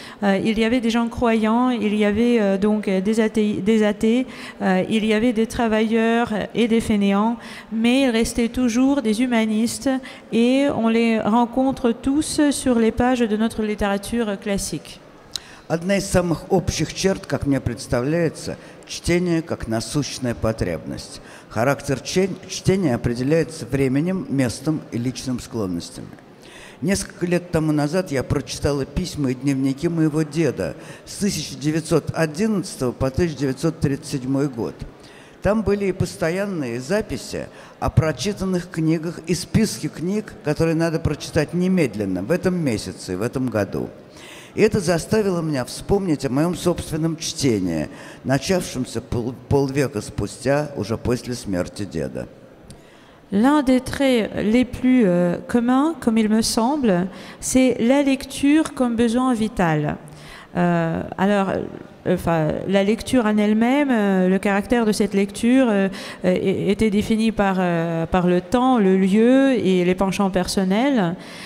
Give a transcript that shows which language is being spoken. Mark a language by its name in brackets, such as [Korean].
[French] Il y avait des gens croyants, il y avait donc des athées, il y avait des travailleurs et des fainéants, mais il restait toujours des humanistes et on les rencontre tous sur les pages de notre littérature classique. [Russian] Одна из самых общих черт, как мне представляется, чтение как насущная потребность. Характер чтения определяется временем, местом и личным склонностями. Несколько лет тому назад я прочитала письма и дневники моего деда с 1911 по 1937 год. Там были и постоянные записи о прочитанных книгах и списки книг, которые надо прочитать немедленно, в этом месяце, в этом году. И это заставило меня вспомнить о моем собственном чтении, начавшемся полвека спустя, уже после смерти деда. [French] L'un des traits les plus communs, comme il me semble, c'est la lecture comme besoin vital. La lecture en elle-même, le caractère de cette lecture était défini par le temps, le lieu et les penchants personnels.